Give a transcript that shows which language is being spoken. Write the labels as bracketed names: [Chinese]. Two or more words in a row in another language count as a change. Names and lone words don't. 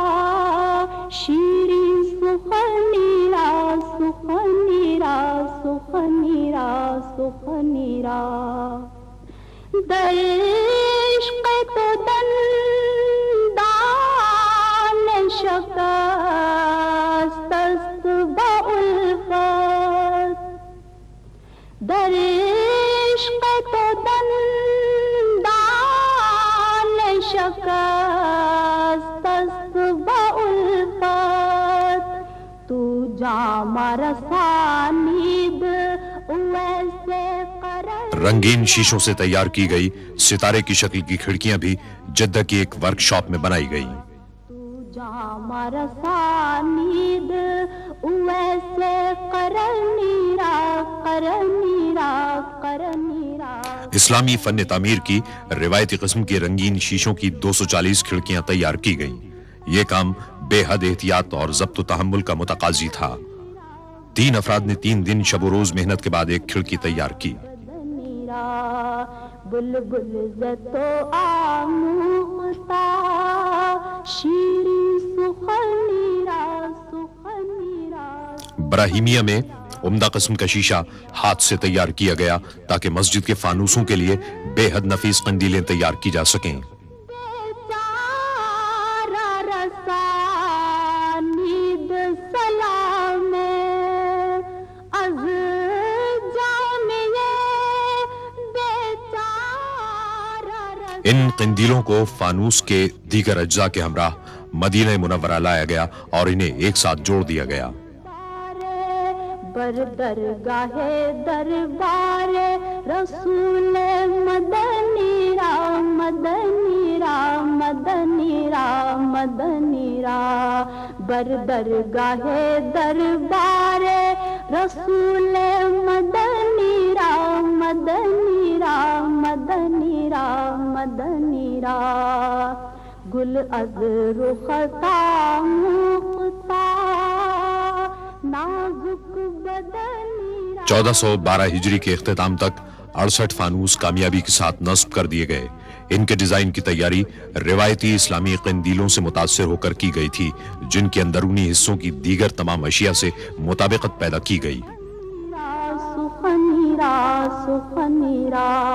[Persian] شیرین سخنی را سخنی را سخنی را سخنی را در عشق تو دندان شکست است با الفت در عشق تو دندان شکست است با الفت تو جام رسانید ویسے [Urdu] رنگین شیشوں سے تیار کی گئی ستارے کی شکل کی کھڑکیاں بھی جدہ کی ایک ورک شاپ میں بنائی گئی. [Persian] جام رسانید ویسے کرنی را کرنی را کرنی را. [Urdu] اسلامی فن تعمیر کی روایتی قسم کی رنگین شیشوں کی 240 کھڑکیاں تیار کی گئیں. یہ کام بے حد احتیاط اور ضبط و تحمل کا متقاضی تھا. 3 افراد نے 3 دن شب و روز محنت کے بعد ایک کھڑکی تیار کی. [Persian] بلبل زتو آموختا شیرین سخنی را سخنی را. [Urdu] براہیمیہ میں عمدہ قسم کا شیشہ ہاتھ سے تیار کیا گیا تاکہ مسجد کے فانوسوں کے لیے بے حد نفیس قندیلیں تیار کی جا سکیں. ان قندیلوں کو فانوس کے دیگر اجزاء کے ہمراہ مدینہ منورہ لایا گیا اور انہیں ایک ساتھ جوڑ دیا گیا. [Persian] بر درگاہ دربار رسول مدنی را مدنی را مدنی را مدنی را بر درگاہ دربار رسول مدنی را مدنی را مدنی را مدنی را گل از رختا مختا نازک بدنی را. [Urdu] 1412 ہجری کے اختتام تک 68 فانوس کامیابی کے ساتھ نصب کر دیے گئے. ان کے ڈیزائن کی تیاری روایتی اسلامی قندیلوں سے متاثر ہو کر کی گئی تھی، جن کے اندرونی حصوں کی دیگر تمام اشیاء سے مطابقت پیدا کی گئی۔ [Persian] سخنیرا سخنیرا